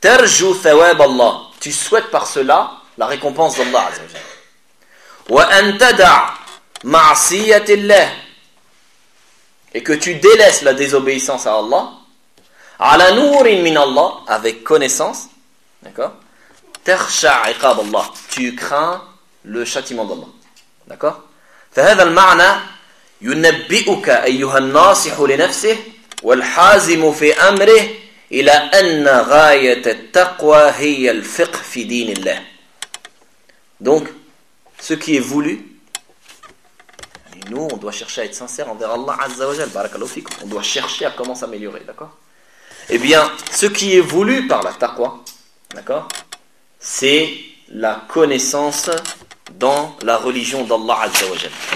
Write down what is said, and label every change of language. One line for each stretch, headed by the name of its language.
Arabic: Tarju thawab Allah,
French: tu souhaites par cela la récompense d'Allah Azza wa Jal.
Arabic: Wa antada ma'siyata Allah,
French: et que tu délaisses la désobéissance à Allah,
Arabic: ala nourin min Allah,
French: avec connaissance, d'accord ?
Arabic: Tarsha 'iqab Allah,
French: tu crains le châtiment d'Allah. D'accord ?
Arabic: Fa hadha al-ma'na ينبئك أيها الناصح لنفسه والحازم في أمره إلى أن غاية التقوى هي الفقه في دين الله.
French: Donc, ce qui est voulu, nous, on doit chercher à être sincères envers Allah Azza wa Jal, barakallahu fikum. On doit chercher à comment s'améliorer, d'accord? Eh bien, ce qui est voulu par la taqwa, d'accord, c'est la connaissance dans la religion d'Allah Azza wa Jal.